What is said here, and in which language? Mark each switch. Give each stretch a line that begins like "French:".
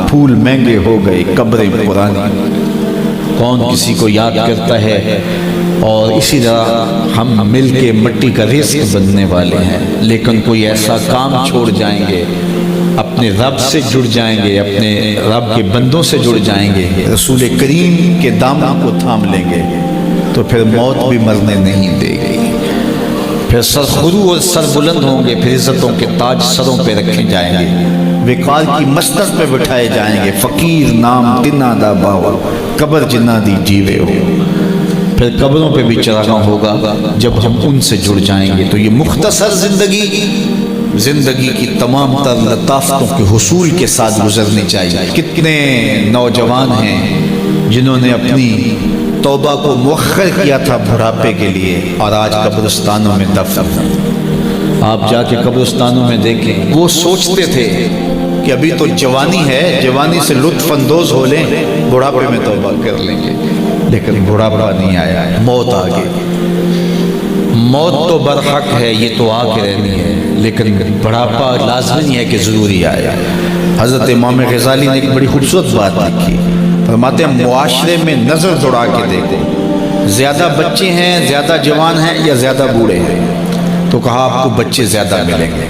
Urdu: پھول مہنگے ہو گئے، قبریں پرانی. کون کسی کو یاد کرتا ہے؟ اور اسی طرح ہم مل کے مٹی کا رزق بننے والے ہیں، لیکن کوئی ایسا کام چھوڑ جائیں گے، اپنے رب سے جڑ جائیں گے، اپنے رب کے بندوں سے جڑ جائیں گے، رسول کریم کے دامن کو تھام لیں گے تو پھر موت بھی مرنے نہیں دے گی. پھر سرخرو اور سر بلند ہوں گے، پھر عزتوں کے تاج سروں پہ رکھے جائیں گے، وقار کی مستق پہ بٹھائے جائیں گے.
Punjabi: فقیر نام تنا دا باوا، قبر جنہ دی جیوے ہو.
Urdu: پھر قبروں پہ بھی چراغاں ہوگا جب ہم ان سے جڑ جائیں گے. تو یہ مختصر زندگی کی تمام تر لطافتوں کے حصول کے ساتھ گزرنی چاہیے. کتنے نوجوان ہیں جنہوں نے اپنی توبہ کو مؤخر کیا تھا بڑھاپے کے لیے، اور آج قبرستانوں میں دفن ہیں. آپ جا کے قبرستانوں میں دیکھیں، وہ سوچتے تھے کہ ابھی تو جوانی ہے، جوانی سے لطف اندوز ہو لیں، بڑھاپے میں توبہ کر لیں گے. لیکن بڑھاپا نہیں آیا، موت آ گئی. موت تو برحق ہے، یہ تو آ کے رہنی ہے، لیکن بڑھاپا لازمی ہے کہ ضروری آیا. حضرت امام غزالی نے ایک بڑی خوبصورت بات لکھی. فرماتے ہیں معاشرے میں نظر دوڑا کے دیکھو، زیادہ بچے ہیں، زیادہ جوان ہیں یا زیادہ بوڑھے ہیں؟ تو کہا آپ کو بچے زیادہ ملیں گے.